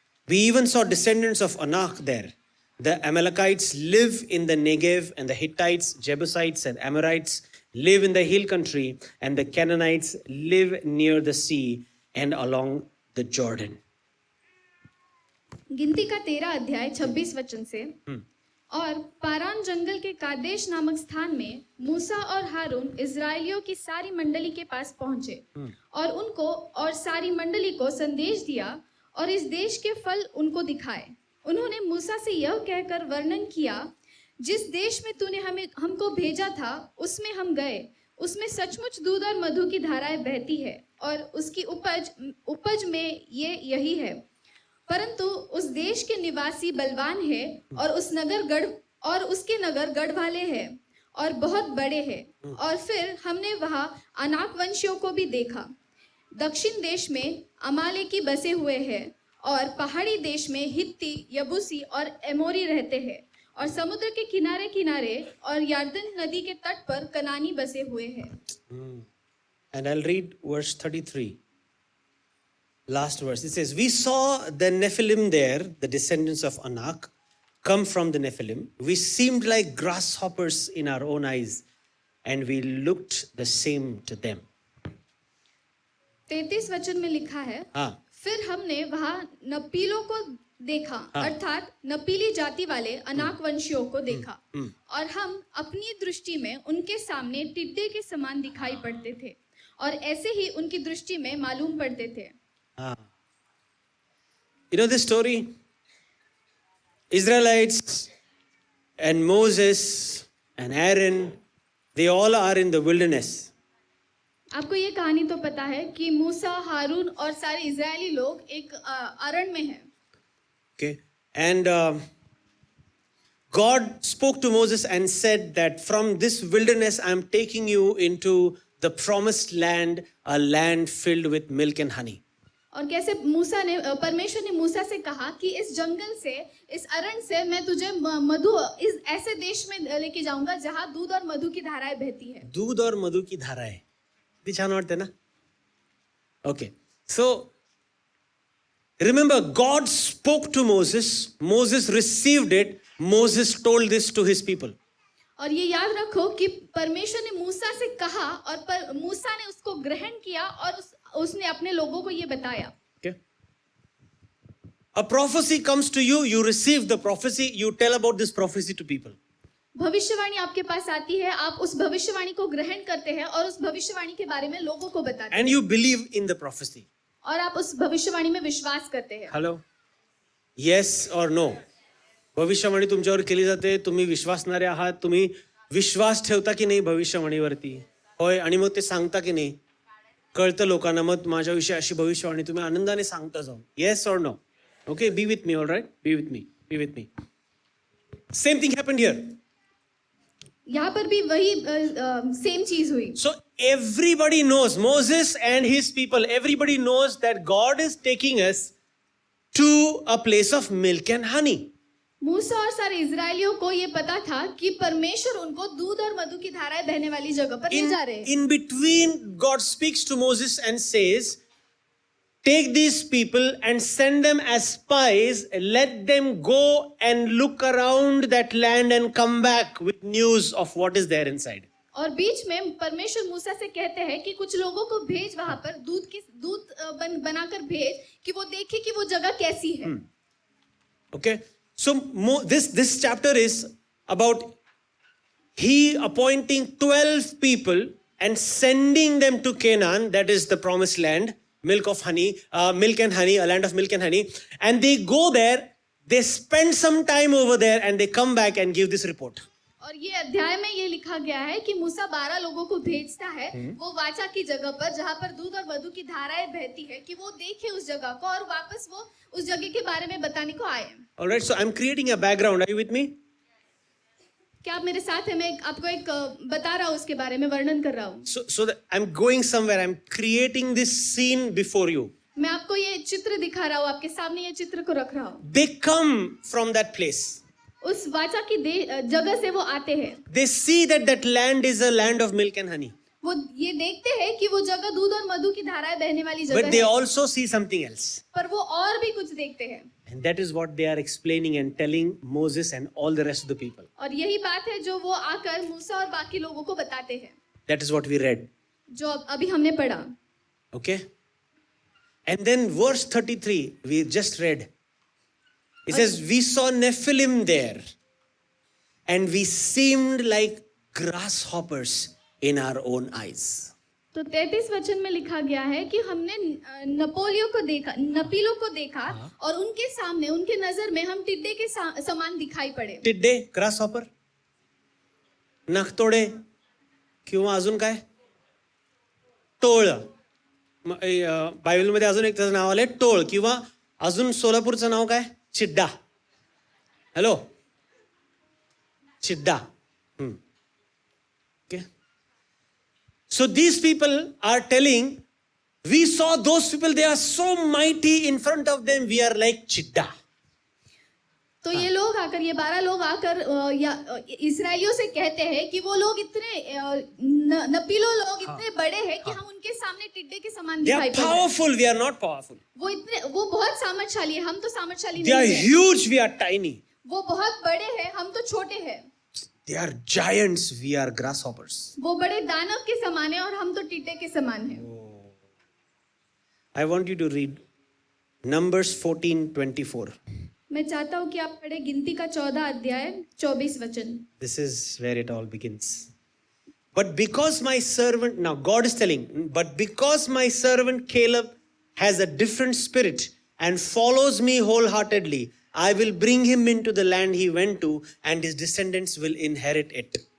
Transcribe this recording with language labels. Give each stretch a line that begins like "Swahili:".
English: We even saw descendants of Anak there. The Amalekites live in the Negev, and the Hittites, Jebusites, and Amorites live in the hill country, and the Canaanites live near the sea and along the Jordan.
Hindi: गिनती का 13 अध्याय 26 वचन से. और पारान जंगल के Kadesh नामक स्थान में मूसा और हारून इजराइलियों की सारी मंडली के पास पहुंचे और उनको और सारी मंडली को संदेश दिया और इस देश के फल उनको दिखाए. उन्होंने मूसा से यह कहकर वर्णन किया, जिस देश में तूने हमको भेजा था उसमें हम गए. उसमें सचमुच दूध और मधु की धाराएं बहती है और उसकी उपज में यही है. परंतु उस देश के निवासी बलवान है और उसके नगर गढ़ वाले हैं और बहुत बड़े हैं. और फिर हमने वहां अनाक वंशियों को भी देखा. दक्षिण देश में अमालेकी बसे हुए हैं और पहाड़ी देश में हित्ती, यबूसी और एमोरी रहते हैं और समुद्र के किनारे किनारे और यरदन नदी के तट पर कनानी बसे हुए हैं.
English: And I'll read verse 33. Last verse. It says, we saw the Nephilim there, the descendants of Anak, come from the Nephilim. We seemed like grasshoppers in our own eyes, and we looked the same to them.
Hindi: 33 वचन में लिखा है, फिर हमने वहां नपीलों को देखा, अर्थात नपीली जाति वाले अनाक वंशियों को देखा और हम अपनी दृष्टि में उनके सामने टिड्डे के समान दिखाई पड़ते थे और ऐसे ही उनकी दृष्टि में मालूम पड़ते थे.
English: You know this story? Israelites and Moses and Aaron, they all are in the wilderness.
Hindi: आपको ये कहानी तो पता है कि मूसा, हारून और सारे इजरायली लोग एक अरण्य में हैं.
English: Okay, and God spoke to Moses and said that from this wilderness I am taking you into the promised land, a land filled with milk and honey.
Hindi: और कैसे परमेश्वर ने मूसा से कहा कि इस जंगल से, इस अरण्य से मैं तुझे इस ऐसे देश में लेके जाऊंगा जहां दूध और मधु की धाराएं बहती है. दूध और मधु की धाराएं,
Marathi: किती छान वाटते ना?
English: Okay, so remember, God spoke to Moses. Moses received it. Moses told this to his people.
Hindi: और ये याद रखो कि परमेश्वर ने मूसा से कहा और मूसा ने उसको ग्रहण किया और उसने अपने लोगों को ये बताया.
English: Okay. A prophecy comes to you. You receive the prophecy. You tell about this prophecy to people.
Hindi: भविष्यवाणी आपके पास आती है, आप उस भविष्यवाणी को ग्रहण करते हैं और उस भविष्यवाणी के बारे में लोगों को बताते हैं.
English: And you believe in the prophecy.
Hindi: और आप उस भविष्यवाणी में विश्वास करते हैं.
English: Hello. Yes or no?
Marathi: भविष्यवाणी तुमच्यावर केली जाते, तुम्ही विश्वासणारे आहात, तुम्ही विश्वास ठेवता की नाही भविष्यवाणीवरती? होय. आणि मग ते सांगता की नाही? कळतं लोकांना, मग माझ्याविषयी अशी भविष्यवाणी तुम्ही आनंदाने सांगता जाऊन.
English: Yes or no? Okay, be with me, all right? Be with me. Same thing happened here.
Hindi: यहाँ पर भी वही सेम चीज हुई.
English: So everybody knows, Moses and his people, everybody knows that God is taking us to a place of milk and honey.
Hindi: मूसा और सारे इजरायलियों को ये पता था कि परमेश्वर उनको दूध और मधु की धाराएं बहने वाली जगह पर ले जा रहे हैं.
English: In between, God speaks to Moses and says, take these people and send them as spies, let them go and look around that land and come back with news of what is there inside.
Hindi: और बीच में परमेश्वर मूसा से कहते हैं कि कुछ लोगों को भेज वहां पर दूध बनाकर भेज कि वो देखे कि वो जगह कैसी है.
English: Okay, so this chapter is about he appointing 12 people and sending them to Canaan, that is the promised land, milk and honey, a land of milk and honey. And they go there, they spend some time over there, and they come back and give this report.
Hindi: और ये अध्याय में ये लिखा गया है कि मूसा 12 लोगों को भेजता है वो वाचा की जगह पर जहाँ पर दूध और मधु की धाराएं बहती है कि वो देखे उस जगह को और वापस वो उस जगह के बारे में बताने को आए.
English: Alright, so I'm creating a background. Are you with me?
Hindi: क्या आप मेरे साथ हैं? मैं आपको एक बता रहा हूँ उसके बारे में वर्णन कर रहा हूँ.
English: So that I'm going somewhere. I'm creating this scene before you.
Hindi: मैं आपको ये चित्र दिखा रहा हूँ, आपके सामने ये चित्र को रख रहा हूँ.
English: They come from that place.
Hindi: उस वाचा की जगह से वो आते हैं.
English: They see that land is a land of milk and honey.
Hindi: वो ये देखते हैं कि वो जगह दूध और मधु की धाराएं बहने वाली जगह है.
English: But they also see something else.
Hindi: पर वो और भी कुछ देखते हैं.
English: And that is what they are explaining and telling Moses and all the rest of the people.
Hindi: और यही बात है जो वो आकर मूसा और बाकी लोगों को बताते हैं.
English: That is what we read.
Hindi: जो अभी हमने पढ़ा.
English: Okay? And then verse 33, we just read. It says, we saw Nephilim there, and we seemed like grasshoppers in our own eyes.
Hindi: तो 33 वचन में लिखा गया है कि हमने नपीलों को देखा और उनके सामने उनके नजर में हम टिड्डे के समान दिखाई पड़े.
Marathi: टिड्डे, ग्रासहॉपर, नखतोडे किंवा अजून काय? टोळ. बायबलमध्ये अजून एक त्याचं नाव आलंय टोळ किंवा अजून सोलापूरचं नाव काय? चिड्डा. Hello, चिड्डा.
English: Okay. So these people are telling, we saw those people, they are so mighty in front of them, we are like चिड्डा.
Hindi: तो ये लोग आकर, ये 12 लोग आकर इस्राएलियों से कहते हैं कि वो लोग इतने नपीलो लोग इतने बड़े हैं कि हम उनके सामने टिड्डे के समान दिखाई पड़ते हैं.
English: They are powerful, we are not powerful.
Hindi: वो बहुत सामर्थशाली है, हम तो सामर्थशाली
English: They are
Hindi: नहीं हैं.
English: huge, we are tiny.
Hindi: वो बहुत बड़े हैं, हम तो छोटे हैं.
English: They are giants, we are grasshoppers.
Hindi: वो बड़े दानव के समान है और हम तो टिड्डे के समान हैं.
English: I want you to read Numbers 14:24.
Hindi: मैं चाहता हूँ कि आप पढ़े गिनती का 14 अध्याय 24 वचन.
English: This is where it all begins. But because my servant, now God is telling, but because my servant Caleb has a different spirit and follows me wholeheartedly, I will bring him into the land he went to, and his descendants will inherit it.